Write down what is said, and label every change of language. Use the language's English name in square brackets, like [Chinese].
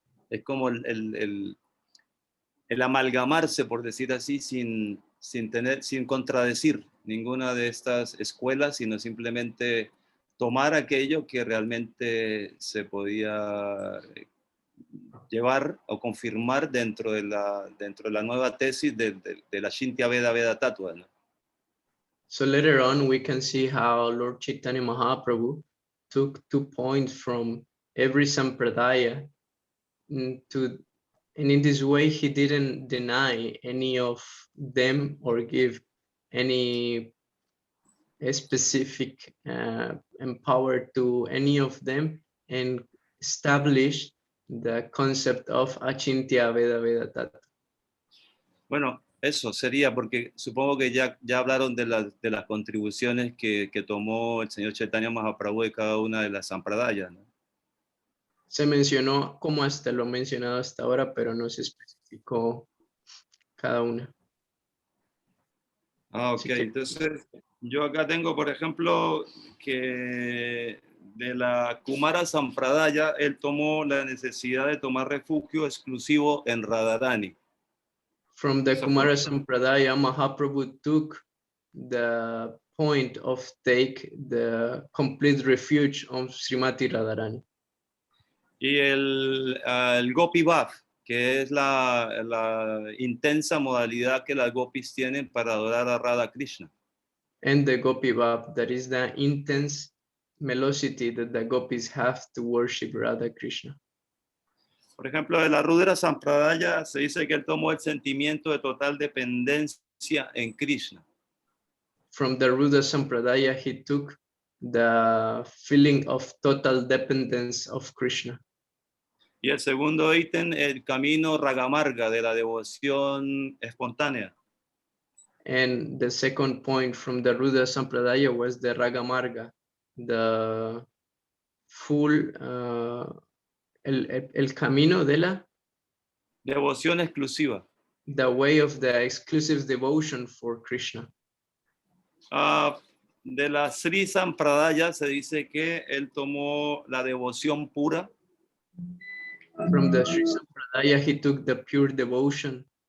[Spanish] es como el amalgamarse, por decir así, sin contradecir ninguna de estas escuelas, sino simplemente tomar aquello que realmente se podía llevar o confirmar dentro de la nueva tesis de la Achintya Veda Veda Tattva, ¿no? [English] So later on, we can see how Lord Caitanya Mahaprabhu took 2 points from every sampradaya to And in this way, he didn't deny any of them or give any specific empower to any of them, and established the concept of Achintya Veda Veda Tattva. [Spanish] Bueno, eso sería porque supongo que ya hablaron de las contribuciones que tomó el señor Caitanya Mahaprabhu de cada una de las sampradayas, ¿no? Se mencionó como hasta lo mencionado hasta ahora, pero no se especificó cada una. Ah, ok. Entonces, yo acá tengo, por ejemplo, que de la Kumara Sampradaya, él tomó la necesidad de tomar refugio exclusivo en Radharani. [English] From the Kumara Sampradaya, Mahaprabhu took the point of take the complete refuge of Srimati Radharani. [Spanish] Y el Gopi Bhav, que es la intensa modalidad que las gopis tienen para adorar a Radha Krishna. [English] And the Gopi Bhav, that is the intense melosity that the gopis have to worship Radha Krishna. [Spanish] Por ejemplo, de la Rudra Sampradaya se dice que él tomó el sentimiento de total dependencia en Krishna. [English] From the Rudra Sampradaya, he took the feeling of total dependence of Krishna. [Spanish] Y el segundo ítem, el camino Ragamarga, de la devoción espontánea. [English] And the second point from the Rudra Sampradaya was the Ragamarga, the full, el camino de la [Spanish] devoción exclusiva. [English] The way of the exclusive devotion for Krishna. [Spanish] De la Sri Sampradaya se dice que él tomó la devoción pura. [English] From the Sri Sampradaya, he took the pure devotion.